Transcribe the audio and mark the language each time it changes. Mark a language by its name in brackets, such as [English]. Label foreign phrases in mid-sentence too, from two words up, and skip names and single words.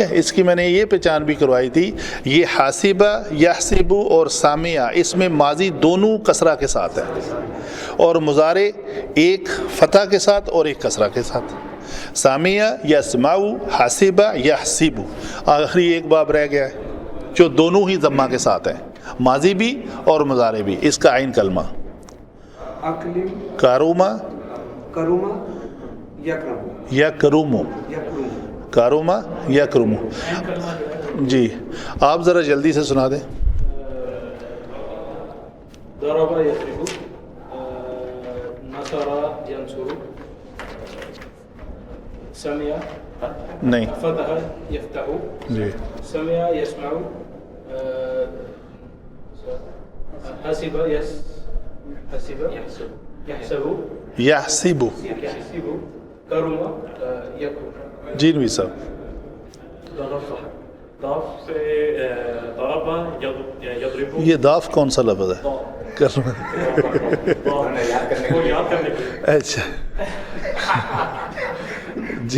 [Urdu] اس کی میں نے یہ پہچان بھی کروائی تھی، یہ [Arabic] حاسبہ یحسبو [Urdu] اور سامعہ، اس میں ماضی دونوں کسرہ کے ساتھ ہے، اور مضارع ایک فتح کے ساتھ اور ایک کسرہ کے ساتھ، [Arabic] سامعہ یسمعو، حاسبہ یحسبو۔ [Urdu] آخری ایک باب رہ گیا ہے جو دونوں ہی ضمہ کے ساتھ ہیں، ماضی بھی اور مضارع بھی، اس کا عین کلمہ [Arabic] کاروما یا کرومو، کاروما یا کرومو۔ [Urdu] جی آپ ذرا جلدی سے سنا دیں۔ [Arabic] نصر ينصر سمع [Urdu] نہیں [Arabic] فتح يفتح [Urdu] جی [Arabic] سمع يسمع حسب حسب يحسب یحسب يحسب کرم يكرم [Urdu] جی نوی صاحب ضاف سے [Arabic] ضرب یضرب [Urdu] یہ داف کون سا لفظ ہے وہ یاد کرنے کے لیے اچھا جی